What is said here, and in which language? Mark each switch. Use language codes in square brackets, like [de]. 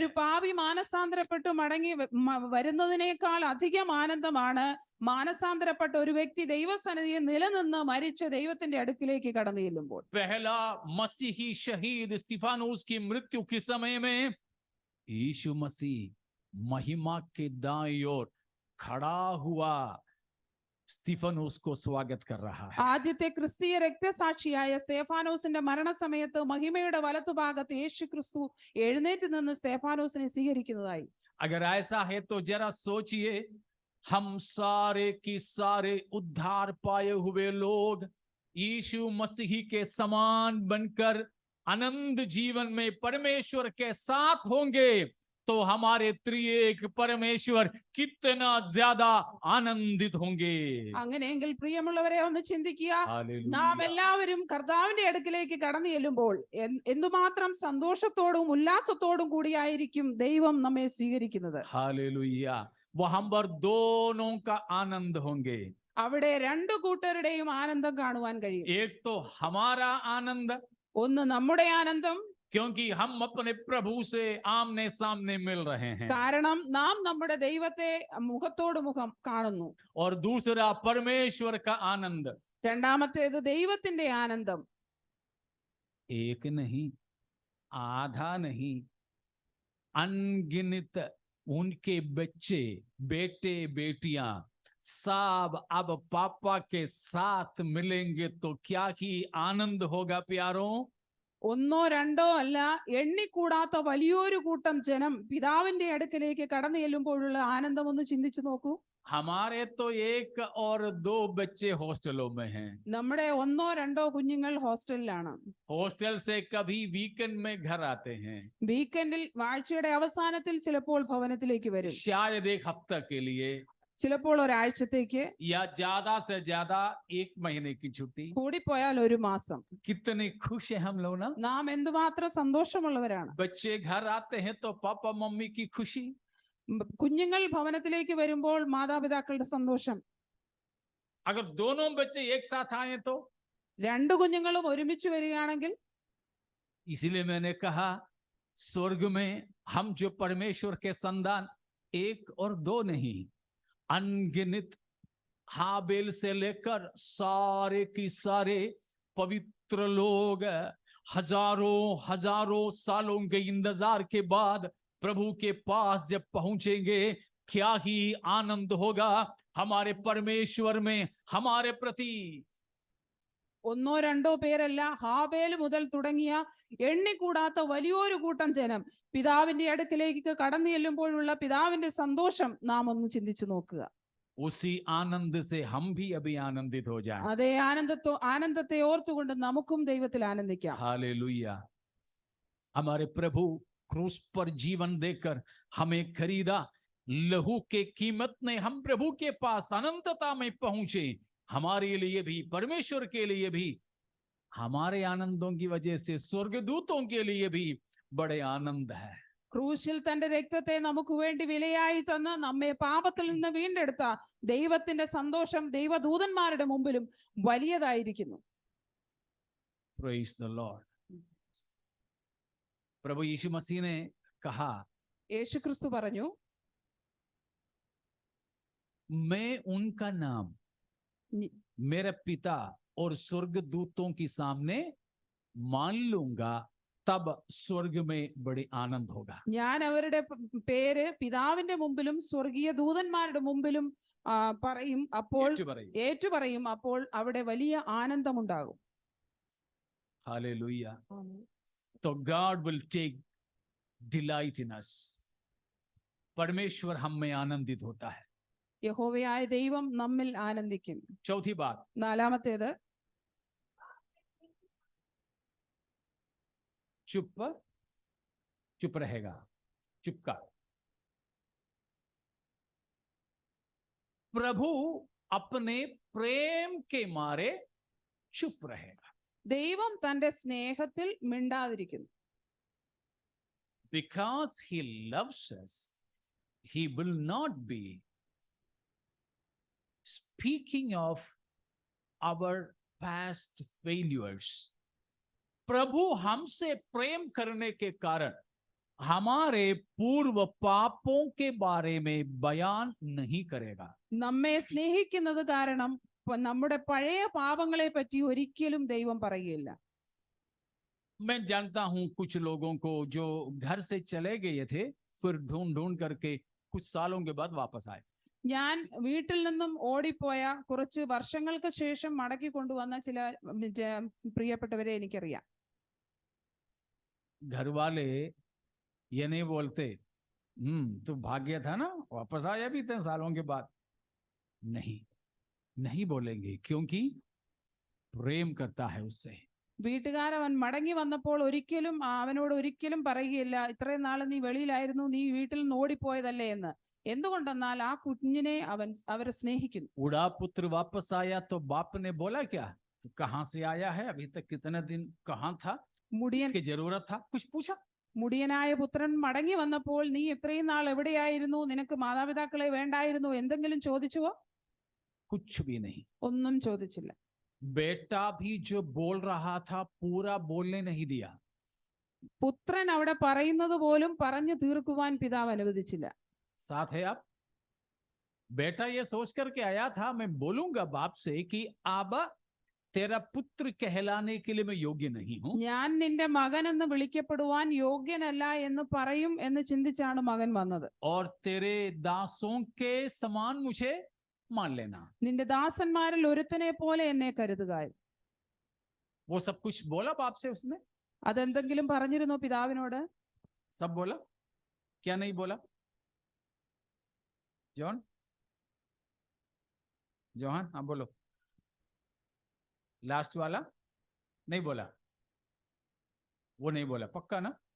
[ml] ഒരു പാപി മാനസാന്തരപ്പെട്ടു മടങ്ങി വരുന്നതിനേക്കാൾ അധികം ആനന്ദമാണ് മാനസാന്തരപ്പെട്ട ഒരു വ്യക്തി ദൈവസന്നിധിയിൽ നിലനിന്ന് മരിച്ച ദൈവത്തിന്റെ അടുക്കിലേക്ക് കടന്നു ചെല്ലുമ്പോൾ. [hi] पहला मसीही शहीद स्तिफानोस की मृत्यु के समय में यीशु मसीह महिमा के दाईं ओर खड़ा हुआ स्तिफानोस को स्वागत कर रहा है। [ml] ആദ്യത്തെ ക്രിസ്തീയ രക്തസാക്ഷിയായ സ്തേഫാനോസിന്റെ മരണസമയത്ത് മഹിമയുടെ വലത്തുഭാഗത്ത് യേശു ക്രിസ്തു എഴുന്നേറ്റ് നിന്ന് സ്തേഫാനോസിനെ സ്വീകരിക്കുന്നതായി. [hi] अगर ऐसा है तो जरा सोचिए, हम सारे की सारे उद्धार पाए हुए लोग यीशु मसीह के समान बनकर आनंद जीवन में परमेश्वर के साथ होंगे, तो हमारे त्रिएक परमेश्वर कितना ज्यादा आनंदित होंगे। [ml] അങ്ങനെയെങ്കിൽ പ്രിയമുള്ളവരെ ഒന്ന് ചിന്തിക്കുക, [hi] हालेलुया। [ml] നാം എല്ലാവരും കർത്താവിന്റെ അടുക്കിലേക്ക് കടന്നു ചെല്ലുമ്പോൾ എന്തുമാത്രം സന്തോഷത്തോടും ഉല്ലാസത്തോടും കൂടിയായിരിക്കും ദൈവം നമ്മെ സ്വീകരിക്കുന്നത്. [hi] हालेलुया। वहां पर दोनों का आनंद होंगे। [ml] അവിടെ 2 കൂട്ടരുടെയും ആനന്ദം കാണുവാൻ കഴിയും. [hi] एक तो हमारा आनंद, [ml] ഒന്ന് നമ്മുടെ ആനന്ദം, [hi] क्योंकि हम अपने प्रभु से आमने सामने मिल रहे हैं, [ml] കാരണം നാം നമ്മുടെ ദൈവത്തെ മുഖത്തോട് മുഖം കാണുന്നു. [hi] और दूसरा परमेश्वर का आनंद। [ml] രണ്ടാമത്തേത് ദൈവത്തിന്റെ ആനന്ദം. [hi] एक नहीं, आधा नहीं, अनगिनत उनके बच्चे, बेटे बेटियां सब अब पापा के साथ मिलेंगे, तो क्या ही आनंद होगा प्यारों। [ml] ഒന്നോ രണ്ടോ അല്ല, എണ്ണിക്കൂടാത്ത വലിയൊരു കൂട്ടം ജനം പിതാവിന്റെ അടുക്കലേക്ക് കടന്നു ചെല്ലുമ്പോഴുള്ള ആനന്ദം ഒന്ന് ചിന്തിച്ചു നോക്കൂ. [hi] हमारे तो 1 और 2 बच्चे हॉस्टलों में हैं। [ml] നമ്മുടെ 1 or 2 കുഞ്ഞുങ്ങൾ ഹോസ്റ്റലിലാണ്. [hi] हॉस्टल से कभी वीकेंड में घर आते हैं, [ml] വീക്കെൻഡിൽ ആഴ്ചയുടെ അവസാനത്തിൽ ചിലപ്പോൾ ഭവനത്തിലേക്ക് വരും, [hi] शायद 1 हफ्ता के लिए, [ml] ചിലപ്പോൾ ഒരാഴ്ചത്തേക്ക്, [hi] या ज्यादा से ज्यादा 1 महीने की छुट्टी। [ml] കൂടിപ്പോയാൽ 1 മാസം. [hi] कितने खुश हैं हम लोग ना। [ml] നാം എന്തുമാത്രം സന്തോഷമുള്ളവരാണ്. [hi] बच्चे घर आते हैं तो पापा मम्मी की खुशी, [ml] കുഞ്ഞുങ്ങൾ ഭവനത്തിലേക്ക് വരുമ്പോൾ മാതാപിതാക്കളുടെ സന്തോഷം. [hi] अगर दोनों बच्चे एक साथ आए तो, [ml] 2 കുഞ്ഞുങ്ങളും ഒരുമിച്ച് വരികയാണെങ്കിൽ, [hi] इसीलिए मैंने कहा, स्वर्ग में हम जो परमेश्वर के संतान एक और दो नहीं, अनगिनत हाबेल से लेकर सारे की सारे पवित्र लोग हजारों हजारों सालों के इंतजार के बाद प्रभु के पास जब पहुंचेंगे, क्या ही आनंद होगा हमारे परमेश्वर में हमारे प्रति। [ml] ഒന്നോ രണ്ടോ പേരല്ല, ഹാബേൽ മുതൽ തുടങ്ങിയ എണ്ണിക്കൂടാത്ത വലിയൊരു കൂട്ടം ജനം പിതാവിന്റെ അടുക്കിലേക്ക് കടന്നു ചെല്ലുമ്പോഴുള്ള പിതാവിന്റെ സന്തോഷം നാം ഒന്ന് ചിന്തിച്ചു നോക്കുക. [hi] उसी आनंद से हम भी अभी आनंदित हो जाएं। [ml] അതേ ആനന്ദത്തെ ഓർത്തുകൊണ്ട് നമുക്കും ദൈവത്തിൽ ആനന്ദിക്കാം. [hi] हालेलुया। हमारे प्रभु क्रूस पर जीवन देकर हमें खरीदा, लहू के कीमत ने हम प्रभु के पास अनंतता में पहुंचे। हमारे लिए भी, परमेश्वर के लिए भी, हमारे आनंदों की वजह से स्वर्गदूतों के लिए भी बड़े आनंद है। [ml] ക്രൂശിൽ തന്റെ രക്തത്തെ നമുക്ക് വേണ്ടി വിലയായി തന്ന് നമ്മെ പാപത്തിൽ നിന്ന് വീണ്ടെടുത്ത ദൈവത്തിന്റെ സന്തോഷം ദൈവദൂതന്മാരുടെ മുമ്പിലും വലിയതായിരിക്കുന്നു. [en] Praise the Lord. [hi] प्रभु यीशु मसीह ने कहा, [ml] യേശുക്രിസ്തു പറഞ്ഞു, [hi] मैं उनका नाम നി- मेरे पिता और स्वर्गदूतों के सामने मान लूंगा, तब स्वर्ग में बड़े आनंद होगा। [ml] ഞാൻ അവരുടെ പേര് പിതാവിന്റെ മുമ്പിലും സ്വർഗീയ ദൂതന്മാരുടെ മുമ്പിലും പറയും, അപ്പോൾ ഏറ്റുപറയും, അപ്പോൾ അവിടെ വലിയ ആനന്ദമുണ്ടാകും. [en] Hallelujah. तो God will take delight in us. [hi] परमेश्वर हम में आनंदित होता है। [ml] യഹോവയായ ദൈവം നമ്മിൽ ആനന്ദിക്കും. [hi] चौथी बात, [ml] നാലാമത്തേത്, [hi] चुप रहेगा, चुपका। प्रभु अपने प्रेम के मारे चुप रहेगा। [ml] ദൈവം തന്റെ സ്നേഹത്തിൽ മിണ്ടാതിരിക്കുന്നു. [en] Because he loves us, he will not be speaking of our past failures. [hi] प्रभु हमसे प्रेम करने के कारण हमारे पूर्व पापों के बारे में बयान नहीं करेगा। [ml] നമ്മെ സ്നേഹിക്കുന്നത് കാരണം നമ്മുടെ പഴയ പാപങ്ങളെ പറ്റി ഒരിക്കലും ദൈവം പറയുകയില്ല. [hi] मैं जानता हूं कुछ लोगों को जो घर से चले गए थे, फिर ढूंढ करके कुछ सालों के बाद वापस आए। [ml] ഞാൻ വീട്ടിൽ നിന്നും ഓടിപ്പോയ കുറച്ച് വർഷങ്ങൾക്ക് ശേഷം മടക്കി കൊണ്ടുവന്ന ചില പ്രിയപ്പെട്ടവരെ എനിക്കറിയാം. [hi] घर वाले ये नहीं बोलते, तू भाग गया था ना, वापस आया भी इतने सालों के बाद। नहीं बोलेंगे, क्योंकि प्रेम करता है उससे। [ml] വീട്ടുകാരവൻ മടങ്ങി വന്നപ്പോൾ ഒരിക്കലും അവനോട് ഒരിക്കലും പറയുകയില്ല, ഇത്രയും നാൾ നീ വെളിയിലായിരുന്നു, നീ വീട്ടിൽ നിന്ന് ഓടിപ്പോയതല്ലേ എന്ന്. എന്തുകൊണ്ടെന്നാൽ ആ കുഞ്ഞിനെ അവരെ സ്നേഹിക്കുന്നു. [hi] बूढ़ा पुत्र वापस आया तो बाप ने बोला क्या, तू कहां से आया है, अभी तक कितने दिन कहां था, इसकी जरूरत था, कुछ पूछा? [ml] മുടിയനായ പുത്രൻ മടങ്ങി വന്നപ്പോൾ നീ ഇത്രയും നാൾ എവിടെയായിരുന്നു, നിനക്ക് മാതാപിതാക്കളെ വേണ്ടായിരുന്നു, എന്തെങ്കിലും ചോദിച്ചുവോ? [hi] कुछ भी नहीं। [ml] ഒന്നും ചോദിച്ചില്ല. [hi] बेटा भी जो बोल रहा था पूरा बोलने नहीं दिया। [ml] പുത്രൻ അവിടെ പറയുന്നത് പോലും പറഞ്ഞു തീർക്കുവാൻ പിതാവ് അനുവദിച്ചില്ല. [hi] साथ है आप? बेटा ये सोच करके आया था, मैं बोलूंगा बाप से कि आबा तेरा पुत्र कहलाने के लिए मैं योग्य नहीं हूं। [ml] ഞാൻ നിന്റെ മകൻ എന്ന് വിളിക്കപ്പെടുവാൻ യോഗ്യനല്ല എന്ന് പറയും എന്ന് ചിന്തിച്ചാണ് മകൻ വന്നത്. [hi] और तेरे दासों के समान मुझे मान लेना। [ml] നിന്റെ ദാസന്മാരിൽ ഒരുത്തനെ പോലെ എന്നെ കരുതുക. [hi] वो सब कुछ बोला बाप से उसने? [ml] അതെന്തെങ്കിലും പറഞ്ഞിരുന്നോ പിതാവിനോട്? [hi] सब बोला? क्या नहीं बोला? जोहन हाँ बोलो। लास्ट वाला नहीं बोला? वो नहीं बोला, पक्का ना?